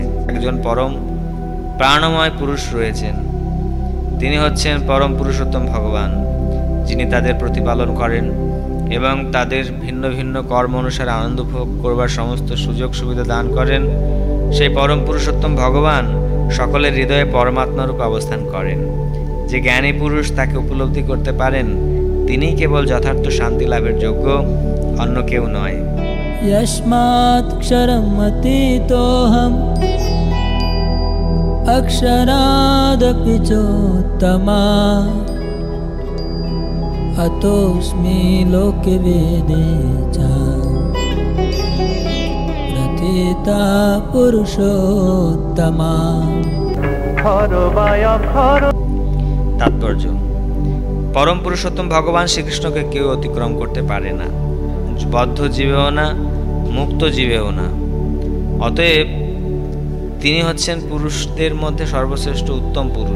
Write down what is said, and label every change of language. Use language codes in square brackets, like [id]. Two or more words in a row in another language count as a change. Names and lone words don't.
[bn] একজন পরম প্রাণময় পুরুষ রয়েছেন, তিনি হচ্ছেন পরম পুরুষোত্তম ভগবান, যিনি তাদের প্রতিপালন করেন এবং তাদের ভিন্ন ভিন্ন কর্ম অনুসারে আনন্দ ভোগ করবার সমস্ত সুযোগ সুবিধা দান করেন। সেই পরম পুরুষোত্তম ভগবান সকলের হৃদয়ে পরমাত্মারূপে অবস্থান করেন। যে জ্ঞানী পুরুষ তাকে উপলব্ধি করতে পারেন, তিনিই কেবল যথার্থ শান্তি লাভের যোগ্য, অন্য কেউ নয়। [sa] यस्मात् क्षरम् अतीतोऽहम् अक्षरादपि चोत्तमा अतोऽस्मि लोके वेदे च प्रथिता पुरुषोत्तमा। [bn] তাৎপর্য: পরম পুরুষোত্তম ভগবান শ্রীকৃষ্ণকে কেউ অতিক্রম করতে পারে না, বদ্ধ জীবেও না, মুক্ত জীবেও না। অতএব তিনি হচ্ছেন পুরুষদের মধ্যে সর্বশ্রেষ্ঠ উত্তম পুরুষ।